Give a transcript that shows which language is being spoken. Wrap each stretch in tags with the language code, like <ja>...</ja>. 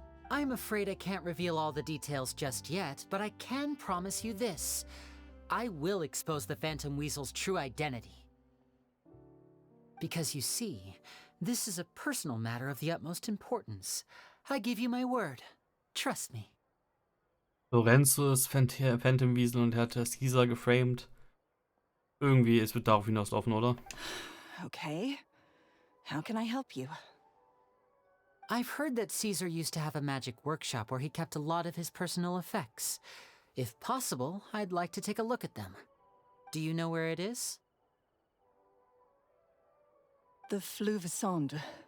<en>I'm afraid I can't reveal all the details just yet, but I can promise you this. I will expose the Phantom Weasel's true identity. Because you see, this is a personal matter of the utmost importance. I give you my word. Trust me.</en> <de>Lorenzo ist Phantom Weasel und er hat Caesar geframed. Irgendwie, es wird darauf hinauslaufen, oder?</de> <en>Okay. How can I help you? I've heard that Caesar used to have a magic workshop where he kept a lot of his personal effects. If possible, I'd like to take a look at them. Do you know where it is? The Fleuve Cendre.</en>